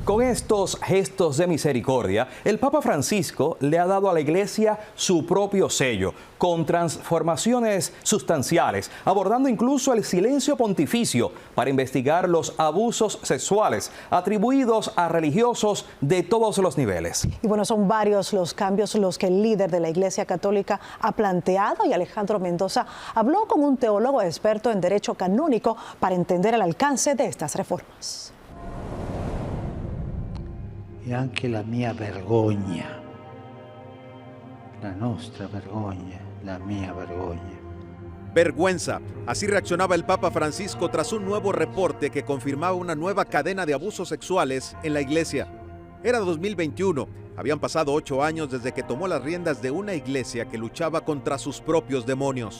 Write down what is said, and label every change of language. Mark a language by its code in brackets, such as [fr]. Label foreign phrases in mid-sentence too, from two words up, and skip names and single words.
[es] Con estos gestos de misericordia, el Papa Francisco le ha dado a la Iglesia su propio sello, con transformaciones sustanciales, abordando incluso el silencio pontificio para investigar los abusos sexuales atribuidos a religiosos de todos los niveles. Y bueno, son varios los cambios los que el líder de la Iglesia Católica ha planteado, y Alejandro Mendoza habló con un teólogo experto en derecho canónico para entender el alcance de estas reformas. [it] E anche la mia vergogna, la nostra vergogna, la mia vergogna. [es] Vergüenza. Así reaccionaba el Papa Francisco tras un nuevo reporte que confirmaba una nueva cadena de abusos sexuales en la Iglesia. Era 2021. Habían pasado 8 años desde que tomó las riendas de una iglesia que luchaba contra sus propios demonios.